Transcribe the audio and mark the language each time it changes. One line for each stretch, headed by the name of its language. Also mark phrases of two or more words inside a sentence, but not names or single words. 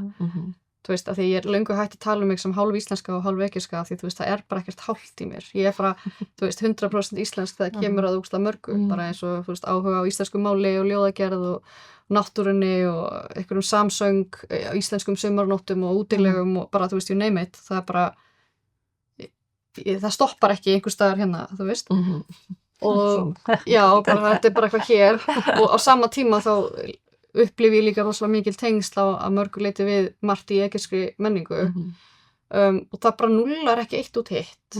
Icelandic: Þú veist, að því ég er löngu hætt að tala mig sem hálf íslenska og hálf egypska, því þú veist, það er bara ekkert hálft í mér. Ég er bara, þú veist, 100% íslensk þegar kemur að úksla mörgu, bara eins og, þú veist, áhuga á íslensku máli og ljóðagerð og náttúrunni og einhverjum samsöng, íslenskum sumarnóttum og útilegum og bara, þú veist,
English: you name it.
Icelandic: Það er bara, það stoppar ekki einhver staðar hérna, þú veist. Og já, bara, þetta er bara eitthvað hér og á sama tíma þá upplifi ég líka rosalega mikil tengsl á mörgu leyti við margt í egypskri menningu og það bara nullar ekki eitt út hitt.